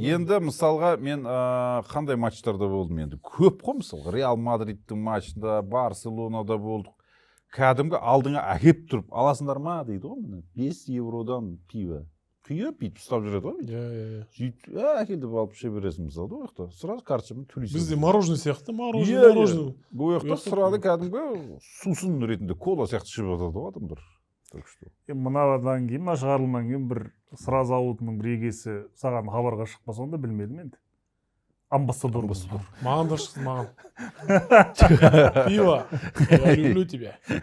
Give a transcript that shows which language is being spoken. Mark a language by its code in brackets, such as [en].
[kk] Енді мысалға мен қандай матчтарда болдым енді. Көп қой мысалға. Реал Мадридтің матчында, Барселонада болдық. Кәдімгі алдыңа әкеп тұрып, аласыңдар ма дейді ғой, міне 5 евродан пиво. Құйып, бүйтіп ұстап жүреді ғой. Сөйтіп, әкелдіп алып іше бересің мысалы, ол жақта. Сразу карточамен төлейсің. Бізде мороженое сияқты, мороженое. Ол жақта сразу кәдімгі сусын ретінде кола сияқты ішіп жатады ғой адамдар. Мынадан кейін, мына шығарылымнан кейін бір сразу ауылының бір егесі саған хабарға шықпаса онда білмедім енді. Амбассадор. Маған да шықты, маған. [ru] Пиво, я люблю тебя.